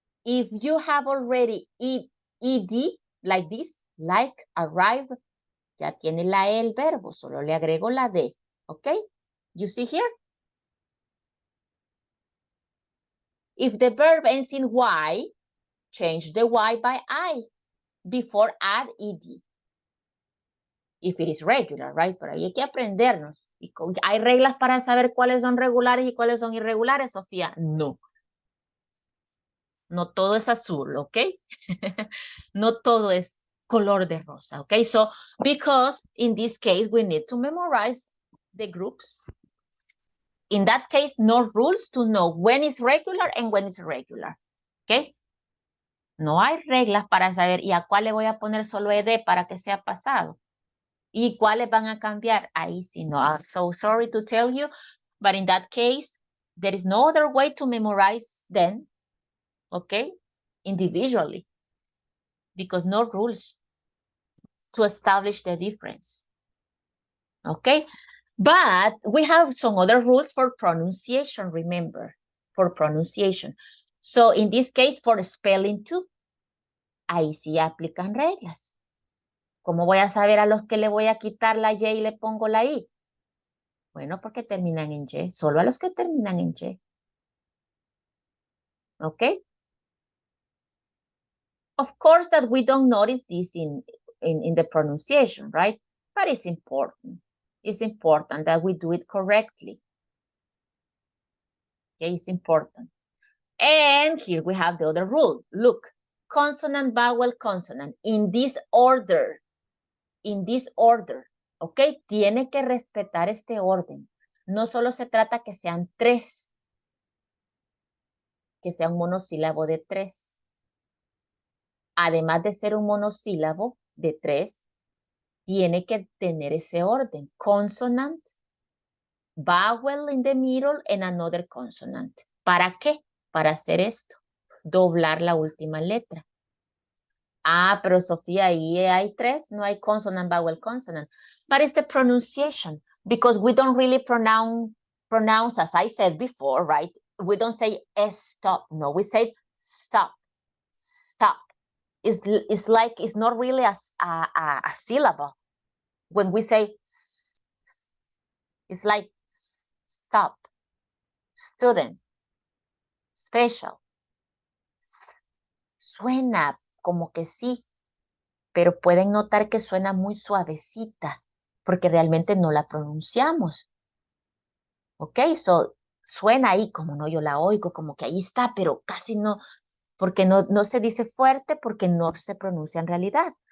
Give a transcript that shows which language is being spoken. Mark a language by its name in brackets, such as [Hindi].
[English] If you have already ed, like this, like, arrive, [Spanish] ya tiene la E el verbo, solo le agrego la D, [English] okay? You see here? If the verb ends in Y, change the Y by I before add ed. If it is regular, right? [Spanish] Pero ahí hay que aprendernos. ¿Hay reglas para saber cuáles son regulares y cuáles son irregulares, Sofía? No. No todo es azul, ¿ok? No todo es color de rosa, ¿ok? [English] So, because in this case, we need to memorize the groups. In that case, no rules to know when is regular and when is irregular, ¿ok? [Spanish] No hay reglas para saber y a cuál le voy a poner solo ed para que sea pasado. ¿Y cuáles van a cambiar? Ahí sí no. [English] I'm so sorry to tell you, but in that case, there is no other way to memorize them, okay? Individually, because no rules to establish the difference, okay? But we have some other rules for pronunciation, remember, for pronunciation. So in this case, for spelling too, [Spanish] ahí sí aplican reglas. ¿Cómo voy a saber a los que le voy a quitar la Y y le pongo la I? Bueno, porque terminan en Y. Solo a los que terminan en Y. ¿Ok? [English] Of course that we don't notice this in the pronunciation, right? But it's important. It's important that we do it correctly. Okay, it's important. And here we have the other rule. Look, consonant, vowel, consonant. In this order. In this order. [Spanish] ¿Ok? Tiene que respetar este orden. No solo se trata que sean 3. Que sea un monosílabo de 3. Además de ser un monosílabo de 3, tiene que tener ese orden. [English] Consonant, vowel in the middle, and another consonant. [Spanish] ¿Para qué? Para hacer esto. Doblar la última letra. Ah, pero Sofía, ahí hay 3, no hay consonant, vowel, consonant. [English] But it's the pronunciation, because we don't really pronounce, as I said before, right? We don't say stop. No, we say stop, stop. It's like, it's not really a syllable. When we say, it's like stop, student, special. [Spanish] Suena como que sí, pero pueden notar que suena muy suavecita, porque realmente no la pronunciamos. ¿Ok? So, suena ahí como no, yo la oigo, como que ahí está, pero casi no, porque no se dice fuerte, porque no se pronuncia en realidad.